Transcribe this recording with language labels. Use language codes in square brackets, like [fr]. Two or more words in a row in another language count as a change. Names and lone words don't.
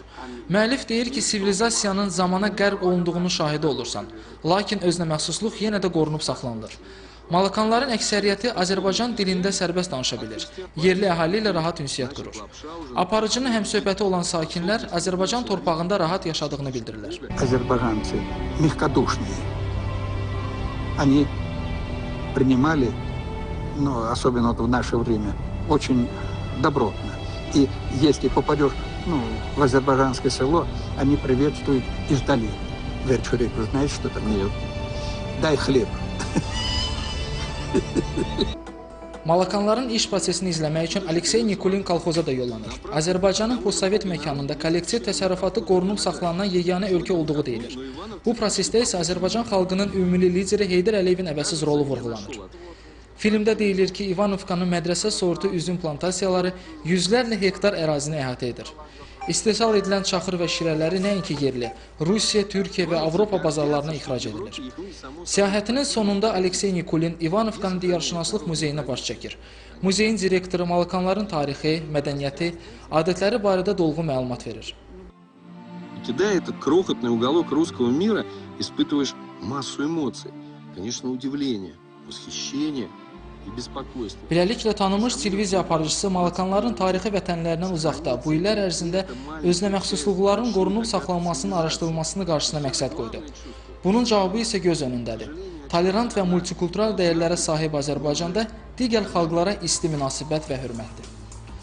[az] Müəllif deyir ki, sivilizasiyanın zamana qərq olunduğunu şahidi olursan, lakin özünəməxsusluq yenə də qorunub saxlanılır. Malakanların əksəriyyəti Azərbaycan dilində sərbəst danışa bilir, yerli əhali ilə rahat ünsiyyət qurur. Aparıcının həmsöhbəti olan sakinlər Azərbaycan torpağında rahat yaşadığını bildirirlər. [ru] Azərbaycanцы мягкодушные. Они принимали, особенно в наше время, очень добротно. И если попадешь в азербайджанское село, они приветствуют издали. Верчуреку, знаете, что там? Нет. Дай хлеб. [az] Malakanların iş prosesini izləmək üçün Aleksey Nikulin kolxoza da yollanır. Azərbaycanın postsovet məkanında kollektiv təsərrüfatı qorunub saxlanan yeganə ölkə olduğu deyilir. Bu prosesdə isə Azərbaycan xalqının ümumi lideri Heydər Əliyevin əvəzsiz rolu vurğulanır. Filmdə deyilir ki, Ivanovkanın mədrəsə sortu üzüm plantasiyaları yüzlərlə hektar ərazini əhatə edir. İstehsal edilən çaxır və şirələri nəinki yerli, Rusiya, Türkiyə və Avropa bazarlarına ixrac edilir. Səyahətinin sonunda Aleksey Nikulin Ivanovkanın Diyarşünaslıq muzeyinə baş çəkir. Muzeyin direktoru Malakanların tarixi, mədəniyyəti, adətləri barədə dolğun məlumat verir. [ru] Покидая этот крохотный уголок русского мира, испытываешь массу эмоций. Конечно, удивление, восхищение. [az] Beləliklə, tanınmış televiziya aparıcısı Malakanların tarixi vətənlərindən uzaqda bu illər ərzində özünəməxsusluqların qorunub saxlanmasının araşdırılmasını qarşısına məqsəd qoydu. Bunun cavabı isə göz önündədir. Tolerant və multikultural dəyərlərə sahib Azərbaycanda digər xalqlara isti münasibət və hörmətdir.